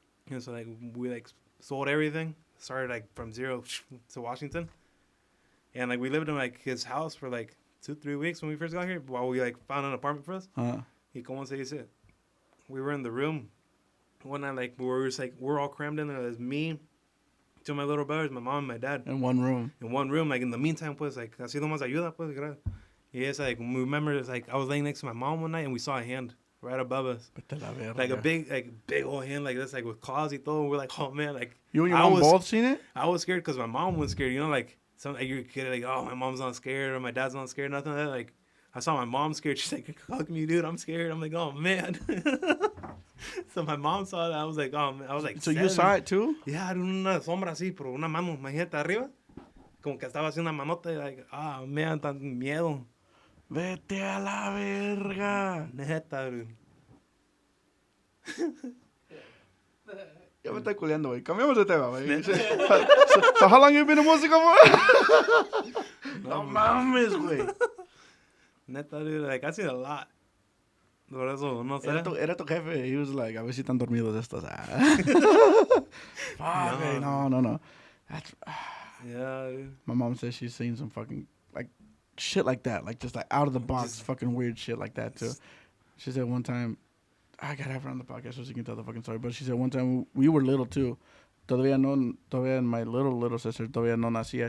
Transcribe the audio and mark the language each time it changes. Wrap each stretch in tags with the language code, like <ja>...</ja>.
<en>And so like we like sold everything, started like from zero to Washington, and like we lived in like his house for like 2-3 weeks when we first got here while we like found an apartment for us. Uh-huh.</en> <es>Y como se dice,</es> <en>we were in the room one night, like we were just like we're all crammed in there. There's me, 2 of my little brothers, my mom, and my dad In one room. in one room. Like in the meantime, pues like</en> <es>así nomás ayuda,</es> <en>pues. Yeah, it's like we remember it's like I was laying next to my mom one night and we saw a hand right above us,</en> <es>Vete la verga.</es> <en>like a big old hand like this, like with claws</en> <es>y todo.</es> <en>We're like, oh man, like You and your I mom was- both seen it? I was scared because my mom was scared. You know, like some like you're a kid, like, oh, my mom's not scared or my dad's not scared, nothing like that. Like, I saw my mom scared. She's like, hug me, dude. I'm scared. I'm like, oh man. So my mom saw that. I was like, oh man. I was like, So 7. you saw it too?</en> <es>Yeah, era una sombra así, pero una mano, imagínate arriba. Como que estaba haciendo una manota y like, ah, man, tan miedo. Vete a la verga.</es> <en>Neta, dude.</en> <es>Ya me está culeando, güey. Cambiamos de tema, güey.</es> <en>So how long you been in</en> <es>música, güey? No mames, güey.</es> <en>Neta, dude. Like, I seen a lot.</en> <es>Por eso, no sé. Era tu jefe.</es> <en>He was like,</en> <es>a ver si están dormidos estos. Fuck, güey. No. That's...</es> <en>Yeah, dude. My mom says she's seen some fucking, like, shit like that. Like, just, like, out of the box fucking weird shit like that, too. She said one time... I gotta have her on the podcast so she can tell the fucking story. But she said one time we were little too.</en> <es>Todavía</es> <en>my little sister</en> <es>todavía no nacía.</es>